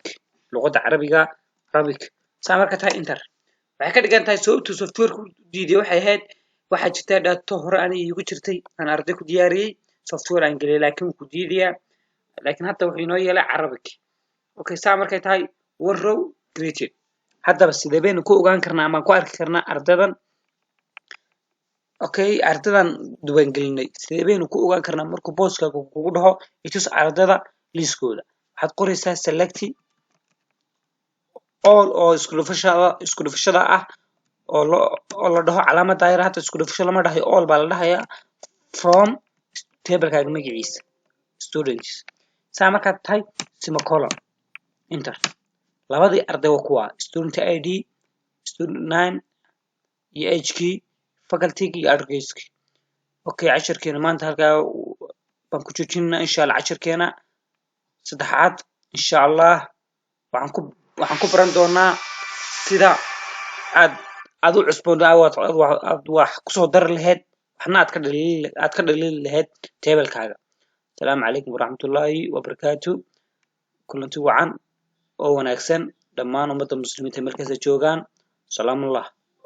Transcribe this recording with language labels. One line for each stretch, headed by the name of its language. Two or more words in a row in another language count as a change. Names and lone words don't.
Somali: luqadda carabiga Arabic saa marka tahay enter waxay ka dhigan tahay sababta software-ku diiday waxay ahayd waxaa jirta data hore aan iigu jirtay aan arday ku diyaariyay software aan geliyay laakiin ku diidaya laakiin hadda wuxuu inoo yeelay Arabic okay saa markay tahay
English: one row created
Somali: haddaba sidee baynu ku ogaan karnaa ama ku arki karnaa ardaydan okay ardaydan duwan gelinay sidee baynu ku ogaan karnaa markuu booska kugu dhaho itus ardayda liiskooda waxaad qoraysaa
English: select all
Somali: oo isku dhufashada ah oo la dhaho calaamad daayira hata isku dhufasho lama dhahayo all baa la dhahayaa from tablekaaga magaciisa students saa markaad tahay semicolon enter labadii arday waa kuwa
English: student id student name
Somali: iyo age key faculty iyo address key okay casharkeena maanta halkaa baan ku joojinaa
Arabic: إن شاء الله
Somali: casharkeena saddexaad
Arabic: إن شاء الله
Somali: waxaan ku baran doonaa sida aad u cusboon aad wax ku soo dar lahayd waxna aad ka dhalin lahayd tablekaaga
Arabic: السلام عليكم ورحمة الله وبركاته كلنتي وعن
Somali: oo wanaagsan dhammaan ummadda muslimiinta markaas joogan salaam allah